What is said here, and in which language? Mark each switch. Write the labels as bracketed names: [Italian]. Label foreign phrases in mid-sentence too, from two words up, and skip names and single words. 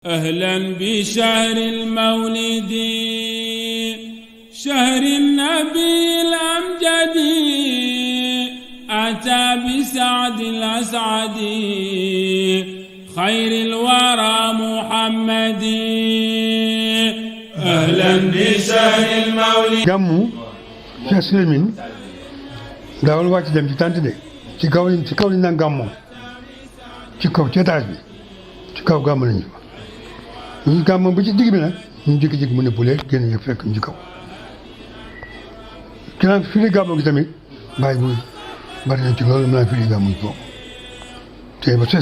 [Arabic] أهلا بشهر المولد شهر النبي الأمجد أتى بسعد الأسعد خير الورى محمد أهلا بشهر المولد [Wolof] gàmmu Cheikh Souleymine daawul wàcc dem ci tànt de ci kaw li naan gàmmoo ci kaw ci étage bi ci kaw gàmm nañu ñu gàmmoo ba ci digg bi nag ñu jékki-jékki mu ne bu lee génn yëpp fekk ñu ci kaw ginnaaw firi gàmmoo gi tamit bàyyi bu bari na ci loolu mën naa firi gàmmu gi boobu te ba Cheikh